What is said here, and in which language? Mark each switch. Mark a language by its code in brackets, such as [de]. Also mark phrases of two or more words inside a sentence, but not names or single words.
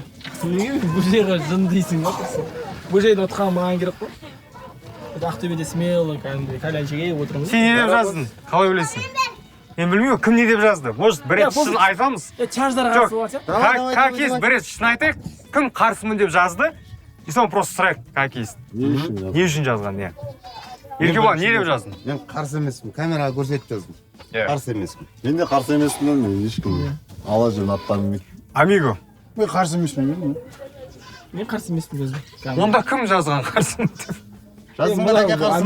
[kk] Неге Бөжейға жын дейсің ба? Бөжейді отқан маған керек қой. Ақтөбеде смелый, кәдімгідей кальянчиге отырмыз. Сен не деп жаздың? Қалай білесің? Мен білмеймін, кім не деп жазды? Может, бір рет шын айтамыз? Чарждар қарсы болады ше? [ru] Как есть, [kk] бір рет шын айтайық, кім қарсымын деп жазды? И соны просто сұрайық, [ru] как есть. [kk] Не үшін жазған, не? Еркебұлан, не деп жаздың? Мен қарсы емеспін, камераға көрсетіп жаздым. Иә. Қарсы емеспін. Мен де қарсы емеспін, мен ешкім ала жүрін аттанбайды. Амиго. Мен қарсы емеспін. Мен қарсы емеспін өзім. Онда кім жазған қарсымын деп? Жаздың ба неге қарсымын?